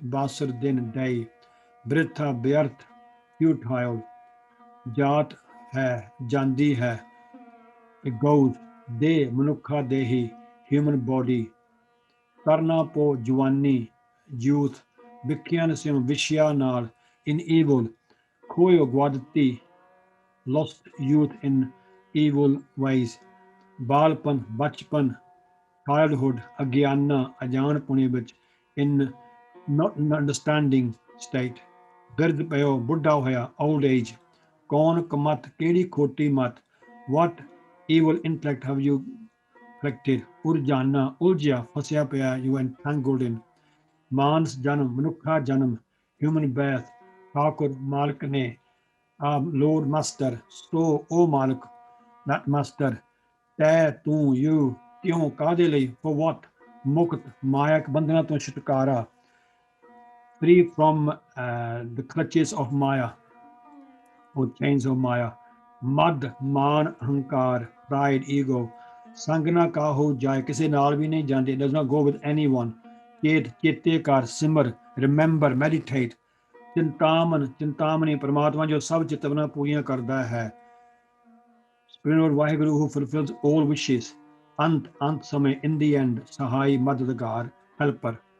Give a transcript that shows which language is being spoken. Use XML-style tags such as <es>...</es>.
<pa>ਬਾਸਰ, ਦਿਨ, day। ਬ੍ਰਿਥਾ, ਬਿਅਰਥ, futile। ਜਾਤ ਹੈ, ਜਾਂਦੀ ਹੈ,</pa> <en>it goes।</en> <pa>ਦੇਹ, ਮਨੁੱਖਾ ਦੇਹੀ,</pa> <en>human body।</en> <pa>ਕਰਨਾ ਪੋ, ਜਵਾਨੀ, youth। ਵਿਖਿਆਨ ਸਿਉ, ਵਿਸ਼ਿਆ ਨਾਲ,</pa> <en>in evil।</en> <pa>ਖੋਇਓ, ਗਵਾ ਦਿੱਤੀ,</pa> <en>lost youth in evil ways।</en> <pa>ਬਾਲਪਨ, ਬਚਪਨ, childhood। ਅਗਿਆਨਾ, ਅਜਾਣਪੁਣੇ ਵਿੱਚ,</pa> <en>in not understanding state।</en> <pa>ਬਿਰਧ ਪਇਓ, ਬੁੱਢਾ ਹੋਇਆ,</pa> <en>old age।</en> <pa>ਕੌਣ ਕਮਤ, ਕਿਹੜੀ ਖੋਟੀ ਮਤ।</pa> <en>what evil intellect have you collected।</en> <pa>ਉਰਜਾਨਾ, ਉਲਝਿਆ, ਫਸਿਆ ਪਿਆ,</pa> <en>you entangled in।</en> <pa>ਮਾਨਸ ਜਨਮ, ਮਨੁੱਖਾ ਜਨਮ,</pa> <en>human birth।</en> <pa>ਠਾਕੁਰ, ਮਾਲਕ ਨੇ,</pa> <en>Lord master।</en> <pa>ਸੋ, ਉਹ ਮਾਲਕ,</pa> <en>that master।</en> <pa>ਤੈ, ਤੂੰ, you। ਕਿਉਂ, ਕਾਹਦੇ ਲਈ,</pa> <en>for what।</en> <pa>ਮੁਕਤ, ਮਾਇਕ ਬੰਧਨਾਂ ਤੋਂ ਛੁਟਕਾਰਾ,</pa> <en>free from the clutches of Maya</en> <pa>or chains of Maya। ਮਦ, ਮਾਨ, ਅਹੰਕਾਰ,</pa> <en>pride, ego।</en> <pa>ਸੰਗ ਨਾ ਕਾਹੂ ਜਾਏ, ਕਿਸੇ ਨਾਲ ਵੀ ਨਹੀਂ ਜਾਂਦੇ,</pa> <en>does not go with anyone।</en> <pa>ਚੇਤ, ਚੇਤੇ ਕਰ, ਸਿਮਰ,</pa> <en>remember, meditate।</en> <pa>ਚਿੰਤਾਮਨ, ਚਿੰਤਾਮਣੀ, ਪਰਮਾਤਮਾ ਜੋ ਸਭ ਚਿਤਵਨਾ ਪੂਰੀਆਂ ਕਰਦਾ ਹੈ।</pa> <en>Supreme lord Waheguru who fulfills all wishes।</en> <pa>ਅੰਤ, ਅੰਤ ਸਮੇਂ,</pa> <en>in the end।</en> <pa>ਸਹਾਈ, ਮਦਦਗਾਰ, helper।</pa>